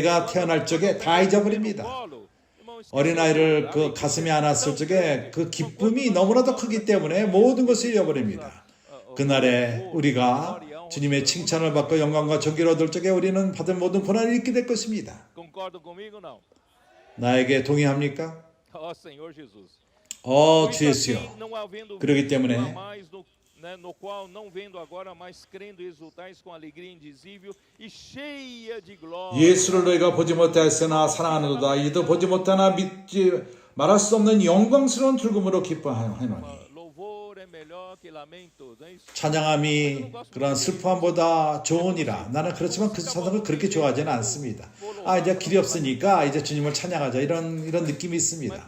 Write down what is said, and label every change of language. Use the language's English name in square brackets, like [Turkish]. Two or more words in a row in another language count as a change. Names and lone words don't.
[Korean] 애가 태어날 적에 다 잊어버립니다. 어린아이를 그 가슴에 안았을 적에 그 기쁨이 너무나도 크기 때문에 모든 것을 잃어버립니다. 그날에 우리가 주님의 칭찬을 받고 영광과 존귀를 얻을 적에 우리는 받은 모든 고난을 잊게 될 것입니다. 나에게 동의합니까? 주 예수여. 그렇기 때문에 [Portuguese] no qual não vendo agora, mas crendo exultais com alegria indizível e cheia de glória. [Korean] 예수를 너희가 보지 못하였으나 사랑하는도다. 이도 보지 못하나 믿지 말할 수 없는 영광스러운 즐거움으로 기뻐하노니. 찬양함이 그런 슬픔보다 좋으니라. 나는 그렇지만 그 찬양을 그렇게 좋아하지는 않습니다. 이제 길이 없으니까 이제 주님을 찬양하자 이런 느낌이 있습니다.